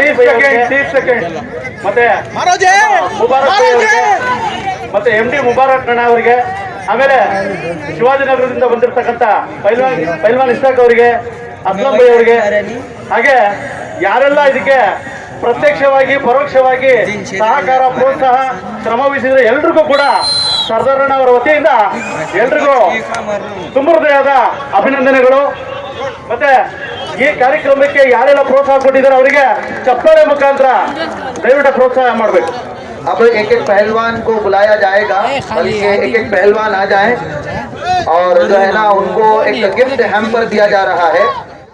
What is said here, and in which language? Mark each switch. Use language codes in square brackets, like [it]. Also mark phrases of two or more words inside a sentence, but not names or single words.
[kn] ಮತ್ತೆ ಮುಬಾರಕ್ ಅವರಿಗೆ, ಮತ್ತೆ MD ಮುಬಾರಕ್ ಅಣ್ಣ ಅವರಿಗೆ, ಆಮೇಲೆ ಶಿವಾಜಿನಗರದಿಂದ ಬಂದಿರತಕ್ಕಂಥ ಪೈಲ್ವಾನ್ ಇಸ್ತಾಕ್ ಅವರಿಗೆ, ಅಸ್ಲಂ ಭಾಯಿ ಅವರಿಗೆ, ಹಾಗೆ ಯಾರೆಲ್ಲ ಇದಕ್ಕೆ ಪ್ರತ್ಯಕ್ಷವಾಗಿ ಪರೋಕ್ಷವಾಗಿ ಸಹಕಾರ ಪ್ರೋತ್ಸಾಹ ಶ್ರಮ ವಹಿಸಿದ್ರೆ ಎಲ್ರಿಗೂ ಕೂಡ ಸರ್ದಾರಣ್ಣ ಅವರ ವತಿಯಿಂದ ಎಲ್ರಿಗೂ ತುಂಬ ಹೃದಯದ ಅಭಿನಂದನೆಗಳು। ಮತ್ತೆ ಈ ಕಾರ್ಯಕ್ರಮಕ್ಕೆ ಯಾರೆಲ್ಲ ಪ್ರೋತ್ಸಾಹ ಕೊಟ್ಟಿದ್ದಾರೆ ಅವರಿಗೆ ಚಪ್ಪಾಳೆ ಮುಖಾಂತರ ದಯವಿಟ್ಟು ಪ್ರೋತ್ಸಾಹ ಮಾಡಬೇಕು। [hi] अब एक एक पहलवान को बुलाया जाएगा, बल्कि एक एक पहलवान आ जाएं और जो है ना उनको एक [en] gift hamper [hi] दिया जा रहा है।